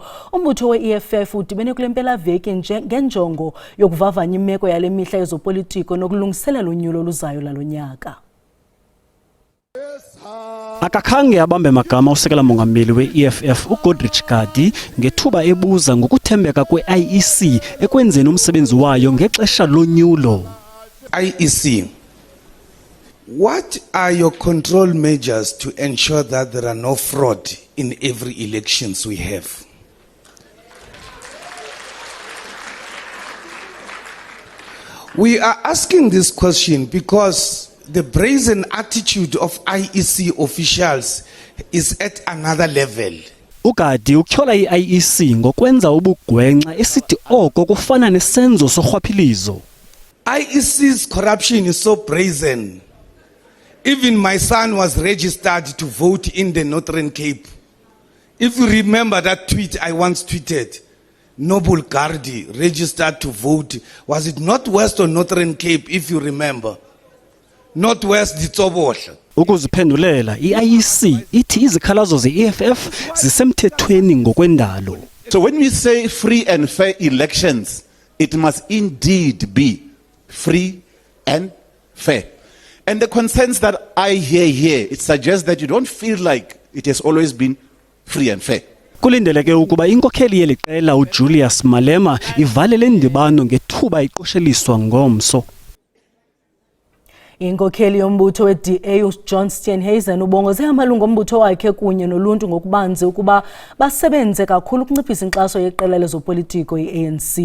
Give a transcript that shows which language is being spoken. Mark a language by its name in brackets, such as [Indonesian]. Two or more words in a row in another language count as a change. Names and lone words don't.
[Xhosa] Umbutho weEFF udibene kule mpelaveki ngenjongo yokuvavanya imeko yale mihla yezopolitiko nokulungiselela unyulo luzayo lalonyaka. Akakhange abambe magama usekela mongameli we-EFF uGodrich Gadi ngethuba ebuza ngokuthembeka kwe-IEC ekwenzeni umsebenzi wayo ngexesha lonyulo. [English] IEC, what are your control measures to ensure that there are no fraud in every elections we have? We are asking this question because the brazen attitude of IEC officials is at another level. [Xhosa] Ugadi ukuthola iIEC ngokwenza ubugwenxa esithi oko kufana nesenzo sorhwaphilizo. [English] IEC's corruption is so brazen. Even my son was registered to vote in the Northern Cape. If you remember that tweet I once tweeted, Noble Gardi registered to vote. Was it Northwest or Northern Cape, if you remember? Northwest Ditsobohla. [Xhosa] Ukuziphendulela iIEC ithi izikhalazo zeEFF zisemthethweni ngokwendalo. [English] So when we say free and fair elections, it must indeed be free and fair. And the concerns that I hear here, it suggests that you don't feel like it has always been free and fair. [Xhosa] Kulindeleke ukuba inkokheli yeliqela uJulius Malema ivale le ndibano ngethuba iqosheliswa ngomso. Inkokheli yombutho weDA uJohn Steenhuisen ubongoze amalungu ombutho wakhe kunye noluntu ngokubanzi ukuba basebenze kakhulu ukunciphisa inkxaso yeqela lezopolitiko iANC.